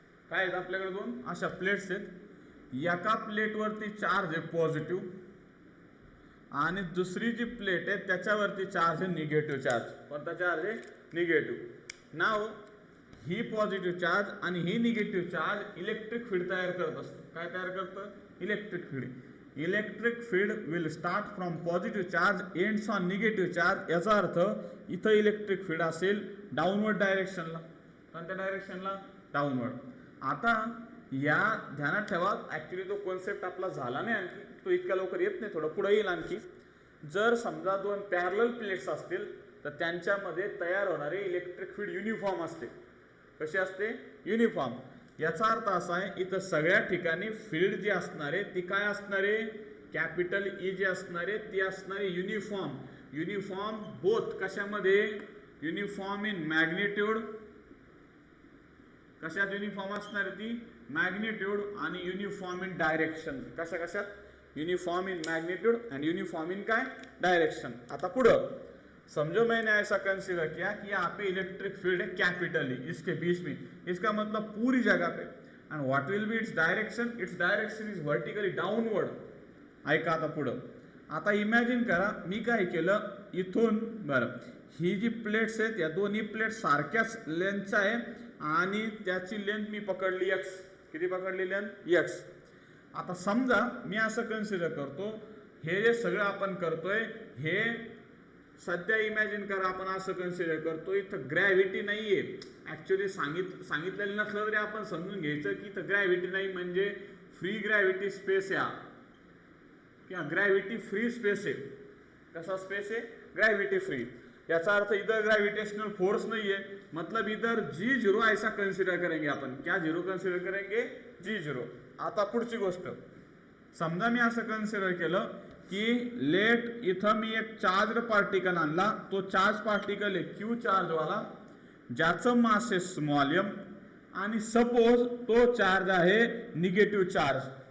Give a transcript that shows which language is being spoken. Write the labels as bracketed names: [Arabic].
[Marathi] काय आहेत आपल्याकडे, दोन अशा प्लेट्स आहेत. एका प्लेटवरती चार्ज आहे पॉझिटिव्ह आणि दुसरी जी प्लेट आहे त्याच्यावरती चार्ज आहे निगेटिव्ह चार्ज. कोणता चार्ज आहे, निगेटिव्ह. नाव ही पॉझिटिव्ह चार्ज आणि ही निगेटिव्ह चार्ज इलेक्ट्रिक फील्ड तयार करत असतं. काय तयार करतं, electric field. [English] Electric field will start from positive charge ends on negative charge. [Marathi] याचा अर्थ इथं इलेक्ट्रिक फील्ड असेल डाऊनवर्ड डायरेक्शनला. कोणत्या डायरेक्शनला, डाऊनवर्ड. आता या ध्यानात ठेवा, ॲक्च्युली तो कॉन्सेप्ट आपला झाला नाही आणखी, तो इतक्या लवकर येत नाही, थोडं पुढे येईल आणखी. जर समजा दोन पॅरलल प्लेट्स असतील तर त्यांच्यामध्ये तयार होणारे इलेक्ट्रिक फील्ड युनिफॉर्म असते. कशी असते, युनिफॉर्म. याचा अर्थ असा आहे इथं सगळ्या ठिकाणी फील्ड जी असणार आहे ती काय असणार आहे, कॅपिटल ई जी असणार आहे ती असणार आहे युनिफॉर्म. युनिफॉर्म बोथ कशामध्ये, युनिफॉर्म इन मॅग्निट्यूड. कशात युनिफॉर्म असणार ती, मॅग्निट्यूड. आणि युनिफॉर्म इन डायरेक्शन. कशा कशात, [English] Uniform in magnitude and uniform in का direction. [Marathi] आता पुढं [Hindi] समझो मैंने ऐसा कंसीडर किया कि यहाँ पे इलेक्ट्रिक फील्ड है कैपिटली इसके बीच में, इसका मतलब पूरी जगह पे. [English] And what will be its direction, its direction is vertically downward. [Marathi] ऐका आता पुढं. आता इमॅजिन करा मी काय केलं इथून, बरं ही जी प्लेट्स आहेत या दोन्ही प्लेट सारख्याच लेंथचा आहे आणि त्याची लेंथ मी पकडली x. किती पकडली लेंथ, x. आता समजा मी असं कन्सिडर करतो हे जे सगळं आपण करतोय हे सध्या इमॅजिन करा आपण असं कन्सिडर करतो इथं ग्रॅव्हिटी नाहीये. ऍक्च्युली सांगितलेलं नसलं तरी आपण समजून घ्यायचं की इथं ग्रॅव्हिटी नाही म्हणजे फ्री ग्रॅव्हिटी स्पेस आहे किंवा ग्रॅव्हिटी फ्री स्पेस आहे. कसा स्पेस आहे, ग्रॅव्हिटी फ्री. [Hindi] याचा अर्थ इधर ग्रेविटेशनल फोर्स नहीं है, मतलब इधर G0 ऐसा कंसिडर करेंगे अपन. क्या जीरो कंसिडर करेंगे, G0. [Marathi] आता पुढची गोष्ट समजा मी असं कन्सिडर केलं की लेट इथं मी एक चार्ज पार्टिकल आणला. तो चार्ज पार्टिकल आहे Q चार्ज वाला ज्याचं मास आहे स्मॉल m आणि सपोज तो चार्ज आहे निगेटिव्ह चार्ज.